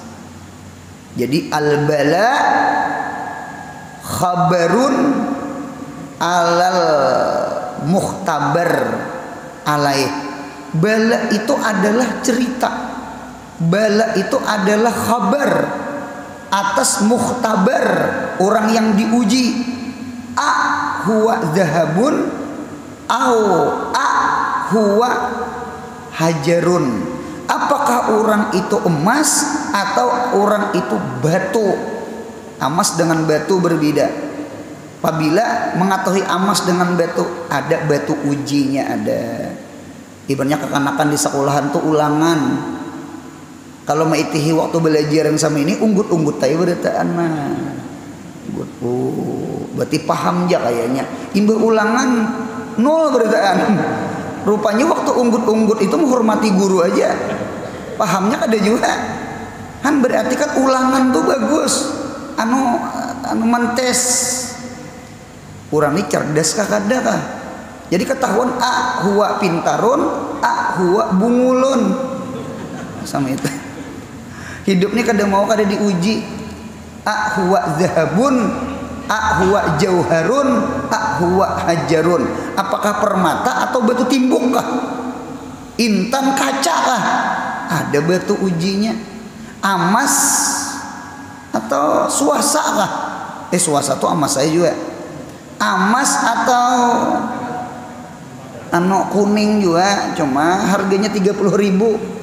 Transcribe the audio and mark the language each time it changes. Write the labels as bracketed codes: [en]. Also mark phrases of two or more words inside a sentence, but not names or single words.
[ar] Jadi al-bala khabarun alal mukhtabar alaih. [bjn] Bala itu adalah cerita Bala itu adalah khabar atas mukhtabar, orang yang diuji. [ar] A huwa zahabun au a huwa hajarun. [bjn] Apakah orang itu emas atau orang itu batu? Emas dengan batu berbeda. Apabila mengetahui emas dengan batu, ada batu ujinya ada. Ibaratnya kekanakan di sekolahan tuh ulangan. Kalau maitihi waktu belajar yang sama ini unggut-unggut tayo beritaan mah. Unggut. Oh, berarti paham aja kayaknya. Imbah ulangan nol beritaan. Rupanya waktu unggut-unggut itu menghormati guru aja. Pahamnya ada juga. Kan berarti kan ulangan tuh bagus. Anu mentes. Urang ini cerdas kah kada kah? Jadi ketahuan [ar] a huwa pintarun, a huwa bungulun. [bjn] Sama itu. Hidup ini kada mau kada diuji. [ar] A huwa zahabun, a huwa jauharun, a huwa hajarun. [bjn] Apakah permata atau batu timbuk kah? Intan kaca kah? Ada batu ujinya. Emas atau suasa kah? Suasa tuh emas saya juga. Emas atau kuning juga, cuma harganya 30.000.